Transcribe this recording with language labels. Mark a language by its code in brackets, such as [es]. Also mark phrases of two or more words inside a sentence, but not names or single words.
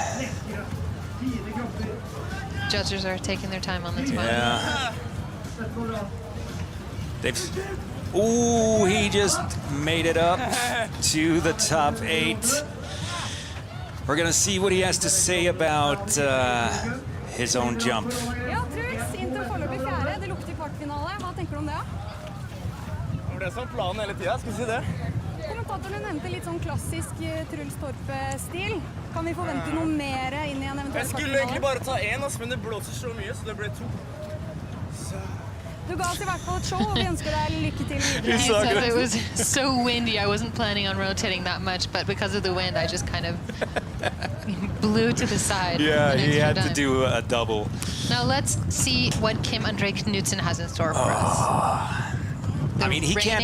[en] Judges are taking their time on this one. Yeah. Ooh, he just made it up to the top 8. We're gonna see what he has to say about his own jump. [no] Ja, Truls, Inter foreløpig 4. Det lukter kvartfinale. Hva tenker du om det? Det ble sånn planen hele tiden, skal vi si det. Kommentatorene nevnte litt sånn klassisk Truls Torp-stil. Kan vi forvente noe mer inn i en eventuell Jeg skulle egentlig bare ta 1, men det blåser så mye, så det ble 2. Du ga oss i hvert fall et show, og vi ønsker deg lykke til. [en] He said it was so windy, I wasn't planning on rotating that much, but because of the wind, I just kind of blew to the side. Yeah, he had to do a double. Now let's see what Kim André Knudsen has in store for us. I mean, he